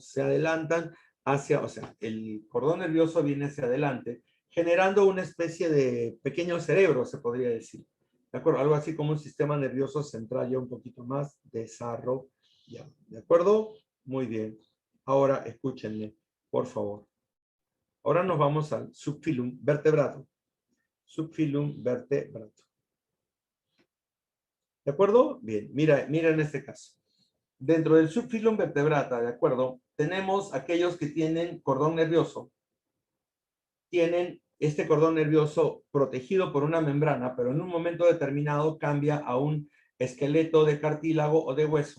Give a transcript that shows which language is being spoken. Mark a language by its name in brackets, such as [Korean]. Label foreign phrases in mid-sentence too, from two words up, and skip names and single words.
[Spanish] Se adelantan hacia, o sea, el cordón nervioso viene hacia adelante, generando una especie de pequeño cerebro, se podría decir. ¿De acuerdo? Algo así como un sistema nervioso central ya un poquito más desarrollado. ¿De acuerdo? Muy bien. Ahora, escúchenme, por favor. Ahora nos vamos al subfilum vertebrato. Subfilum vertebrato. ¿De acuerdo? Bien, mira en este caso. Dentro del subfilum vertebrata, ¿de acuerdo? Tenemos aquellos que tienen cordón nervioso. Tienen este cordón nervioso protegido por una membrana, pero en un momento determinado cambia a un esqueleto de cartílago o de hueso.